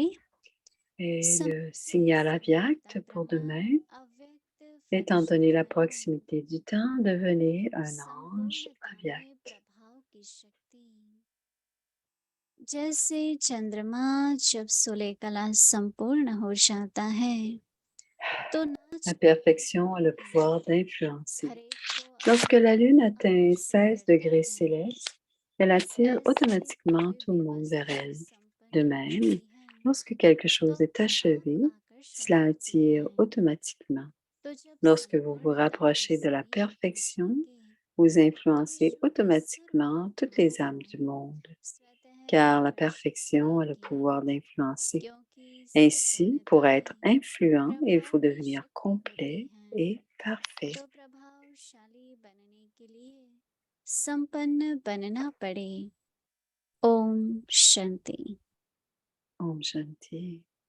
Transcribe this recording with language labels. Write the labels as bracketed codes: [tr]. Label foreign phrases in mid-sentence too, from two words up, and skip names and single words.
[fr] Et le [hi] संपूर्ण [fr] signal [hi] समय [fr] avyakt pour [hi] प्रभाव [fr] demain, [hi] अव्यक्त [fr] étant donné la [hi] फरिश्ताओं [fr] proximité du temps, devenez un ange [hi] संपूर्णता में [fr] avyakt. [hi] प्रभाव की शक्ति जैसे चंद्रमा जब सोलह कला संपूर्ण हो जाता है तो नाच [fr] La [hi] उठने [fr] perfection a le [hi] लगती [fr] pouvoir [hi] है। [fr] d'influencer. [hi] हर एक को [fr] Lorsque [hi] अपनी [fr] la Lune [hi] ओर [fr] atteint [hi] आकर्षित [fr] 16 [hi] करता [fr] degrés [hi] है। [fr] célestes, elle attire [hi] ऐसे [fr] automatiquement [hi] कोई [fr] tout le [hi] भी [fr] monde vers [hi] वस्तु [fr] elle. De [hi] संपन्न [fr] même, [hi] होती है [fr] lorsque quelque [hi] तो [fr] chose est [hi] आप [fr] achevé, [hi] आकर्षित [fr] cela [hi] होती [fr] attire [hi] हैं। [fr] automatiquement. [hi] तो जब [fr] Lorsque vous vous [hi] संपूर्णता के [fr] rapprochez de la [hi] सभी [fr] perfection, [hi] आकर्षेंगे [fr] vous [hi] तो [fr] influencez [hi] विश्व की सर्व [fr] automatiquement toutes les [hi] आत्माओं [fr] âmes du monde, [hi] स्वतः [fr] car la [hi] आकर्षित [fr] perfection a le [hi] होंगी। [fr] pouvoir d'influencer. [hi] क्योंकि [fr] Ainsi, pour [hi] संपूर्णता [fr] être [hi] में [fr] influent, il [hi] प्रभाव [fr] faut [hi] की [fr] devenir [hi] शक्ति होती [fr] complet [hi] है। [fr] et parfait. [hi] तो प्रभावशाली बनने के लिए संपन्न बनना पड़े। ओम शांति। ओम शांति.